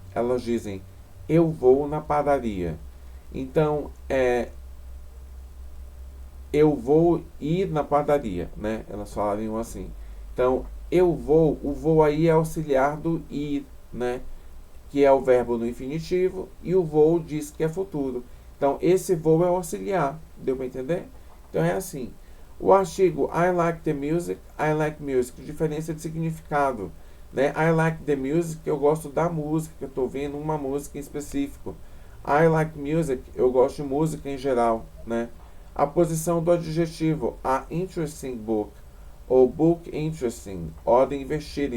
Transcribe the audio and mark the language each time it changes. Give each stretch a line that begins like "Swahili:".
Portuguese: Elas dizem, eu vou na padaria. Então, eu vou ir na padaria, né? Elas falariam assim. Então, eu vou, o vou aí é auxiliar do ir, né? Que é o verbo no infinitivo, e o vou diz que é futuro. Então, esse vou é auxiliar. Deu para entender? Então, é assim. O artigo
English: I like the music, I like music.
Portuguese: Diferença de significado. Né?
English: I like the music,
Portuguese: eu gosto da música, eu estou vendo uma música em específico.
English: I like music,
Portuguese: eu gosto de música em geral. Né? A posição do adjetivo,
English: a interesting book,
Portuguese: ou book interesting, ordem invertida.